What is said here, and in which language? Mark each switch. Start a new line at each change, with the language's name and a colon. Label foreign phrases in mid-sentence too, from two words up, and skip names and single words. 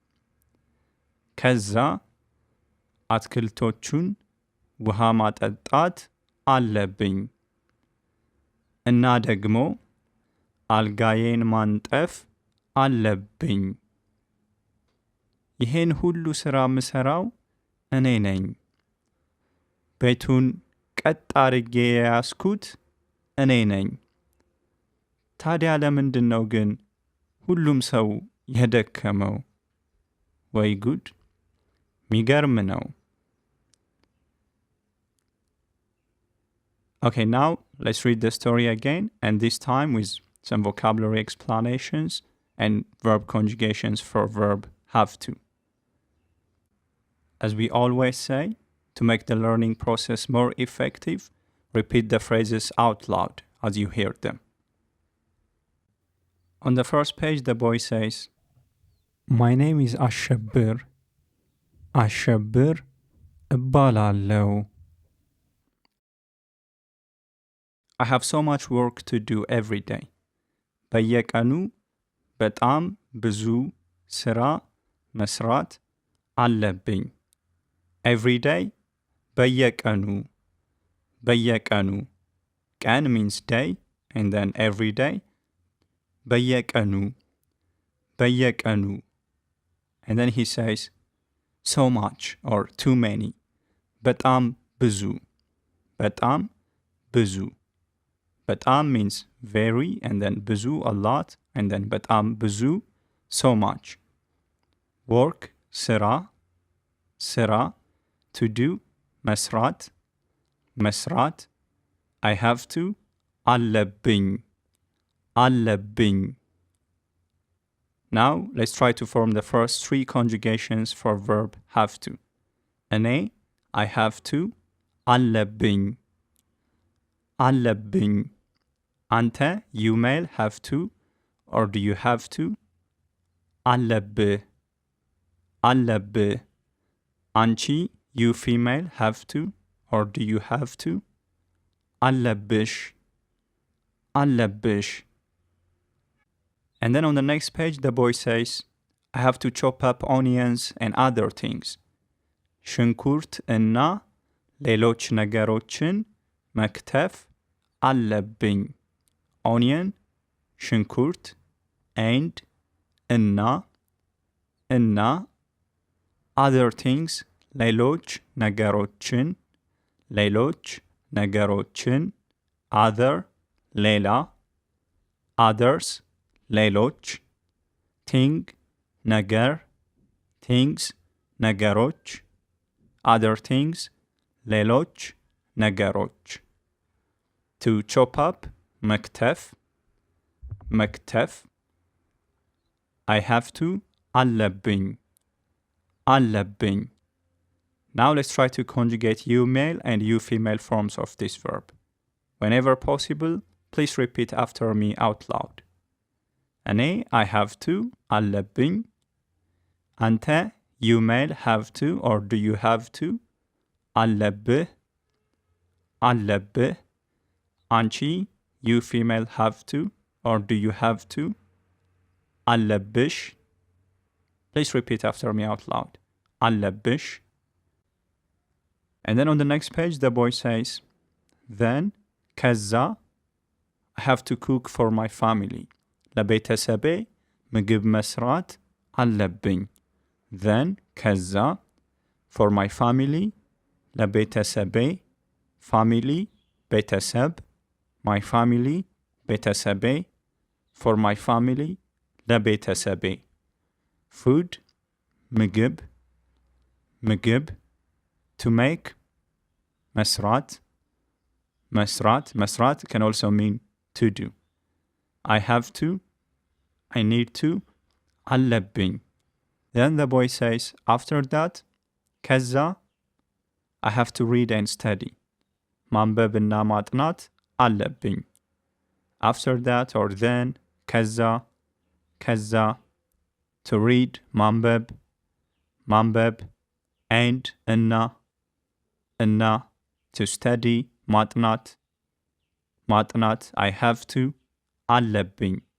Amharic: ከዛ አትክልቶቹን ውሃ ማጠጣት አለብኝ። እና ደግሞ አልጋዬን ማንጠፍ አለብኝ። ይሄን ሁሉ ስራ ምሰራው እኔ ነኝ። ቤቱን ቀጥ አርጌ የያዝኩት እኔ ነኝ። ታዲያ ለምንድን ነው ግን ሁሉም ሰው የደከመው? ወይ ጉድ! ሚገርም ነው።
English: Okay, now let's read the story again, and this time with some vocabulary explanations and verb conjugations for verb have to. As we always say, to make the learning process more effective, repeat the phrases out loud as you hear them. On the first page, the boy says, My name is Ashabir.
Amharic: Ashabir እባላለሁ.
English: I have so much work to do every day.
Amharic: በየቀኑ በጣም ብዙ ስራ መስራት አለብኝ.
English: Every day,
Amharic: በየቀኑ. በየቀኑ.
English: ቀን means day, and then every day.
Amharic: በየቀኑ. በየቀኑ.
English: And then he says, so much or too many.
Amharic: በጣም ብዙ. በጣም ብዙ.
English: በጣም means very, and then ብዙ a lot, and then
Amharic: በጣም ብዙ
English: so much.
Amharic: Work ስራ. ስራ.
English: To do
Amharic: መስራት. መስራት.
English: I have to
Amharic: አለብኝ. አለብኝ.
English: Now let's try to form the first three conjugations for verb have to. እኔ I have to አለብኝ.
Amharic: አለብኝ. አንተ
English: you male have to or do you have to?
Amharic: አለብህ. አለብህ.
English: አንቺ you female have to or do you have to?
Amharic: አለብሽ. አለብሽ.
English: And then on the next page, the boy says, I have to chop up onions and other things.
Amharic: ሽንኩርት እና ሌሎች ነገሮችን መክተፍ አለብኝ.
English: Onion, ሽንኩርት, and እና other things,
Amharic: ሌሎች ነገሮችን, ሌሎች ነገሮችን,
English: other, ሌላ, others, ሌሎች, thing, ነገር, things, ነገሮች, other things,
Amharic: ሌሎች ነገሮች.
English: To chop up,
Amharic: መክተፍ, መክተፍ.
English: I have to,
Amharic: አለብኝ, አለብኝ.
English: Now let's try to conjugate you male and you female forms of this verb. Whenever possible, please repeat after me out loud. እኔ I have to,
Amharic: አለብኝ.
English: አንተ you male have to or do you have to?
Amharic: አለብህ. አለብህ.
English: አንቺ you female have to or do you have to?
Amharic: አለብሽ.
English: Please repeat after me out loud.
Amharic: አለብሽ.
English: And then on the next page, the boy says, then, ከዛ, I have to cook for my family.
Amharic: ለቤተሰቤ ምግብ መስራት አለብኝ.
English: Then, ከዛ, for my family, ለቤተሰቤ, family, ቤተሰብ, my family, ቤተሰቤ, for my family, ለቤተሰቤ. Food,
Amharic: ምግብ, ምግብ,
English: to make,
Amharic: መስራት, መስራት
English: can also mean to do. I have to, I need to, አለብኝ. Then the boy says, after that, ከዛ, I have to read and study.
Amharic: ማንበብና ማጥናት አለብኝ.
English: After that or then, ከዛ, to read, ማንበብ, and እና, to study, ማጥናት, I have to, አለብኝ.